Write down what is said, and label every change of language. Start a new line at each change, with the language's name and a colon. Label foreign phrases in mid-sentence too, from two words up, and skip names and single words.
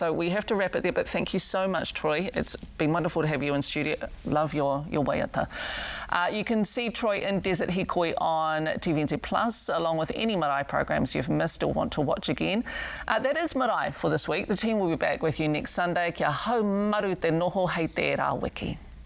English: So we have to wrap it there, but thank you so much, Troy. It's been wonderful to have you in studio. Love your waiata. You can see Troy in Desert Hikoi on TVNZ Plus, along with any Marae programs you've missed or want to watch again. That is Marae for this week. The team will be back with you next Sunday.
Māori: Kia hau maru te noho hei te rā wiki.